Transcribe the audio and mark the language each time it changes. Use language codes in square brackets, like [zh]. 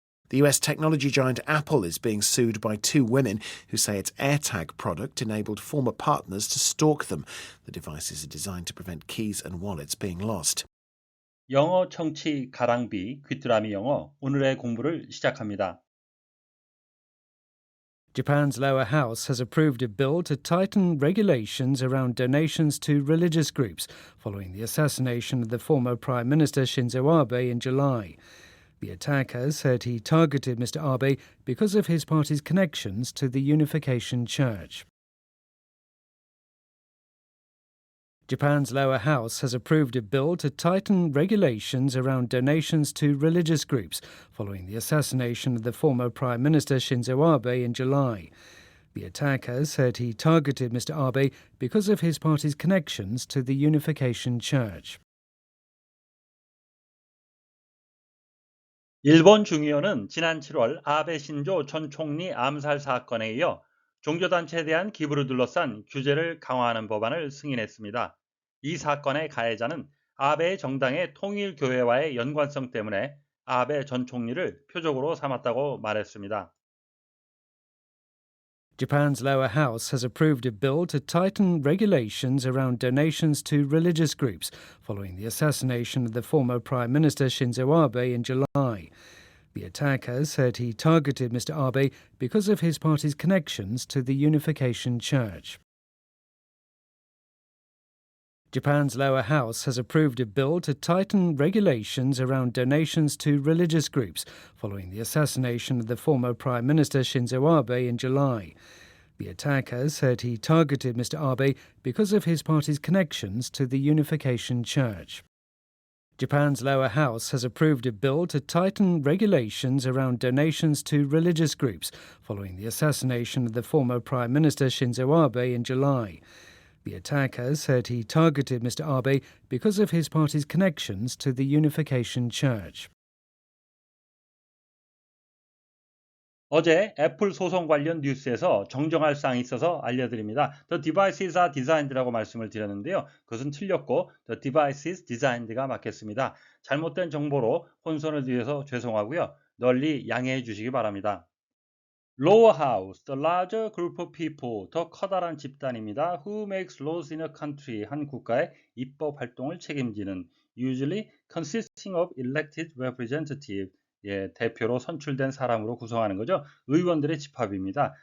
[en] The US technology giant Apple is being sued by two women who say its AirTag product enabled former partners to stalk them. The devices are designed to prevent keys and wallets being lost. [ko] 영어 청취 가랑비 귀뚜라미 영어 오늘의 공부를 시작합니다. [en] Japan's lower house has approved a bill to tighten regulations around donations to religious groups following the assassination of the former Prime Minister Shinzo Abe in July. The attacker said he targeted Mr. Abe because of his party's connections to the Unification Church. Japan's lower house has approved a bill to tighten regulations around donations to religious groups following the assassination of the former Prime Minister Shinzo Abe in July. The attacker said he targeted Mr. Abe because of his party's connections to the Unification Church. [ko] 일본 중의원은 지난 7월 아베 신조 전 총리 암살 사건에 이어 종교단체에 대한 기부를 둘러싼 규제를 강화하는 법안을 승인했습니다. 이 사건의 가해자는 아베의 정당의 통일교회와의 연관성 때문에 아베 전 총리를 표적으로 삼았다고 말했습니다. [en] Japan's lower house has approved a bill to tighten regulations around donations to religious groups following the assassination of the former Prime Minister Shinzo Abe in July. The attacker said he targeted Mr. Abe because of his party's connections to the Unification Church. Japan's lower house has approved a bill to tighten regulations around donations to religious groups following the assassination of the former Prime Minister Shinzo Abe in July. The attacker said he targeted Mr. Abe because of his party's connections to the Unification Church. Japan's lower house has approved a bill to tighten regulations around donations to religious groups following the assassination of the former Prime Minister Shinzo Abe in July. The attacker said he targeted Mr. Abe because of his party's connections to the Unification Church. [ko] 어제 애플 소송 관련 뉴스에서 정정할 사항이 있어서 알려드립니다. [en] The devices are designed라고 [ko] 말씀을 드렸는데요. 그것은 틀렸고 [en] The devices designed [ko] 가 맞겠습니다. 잘못된 정보로 혼선을 드려서 죄송하고요. 널리 양해해 주시기 바랍니다. [en] Lower house, the larger group of people, [ko] 더 커다란 집단입니다. [en] Who makes laws in a country, [ko] 한 국가의 입법 활동을 책임지는 [en] usually consisting of elected representative, [ko] 대표로 선출된 사람으로 구성하는 거죠. 의원들의 집합입니다.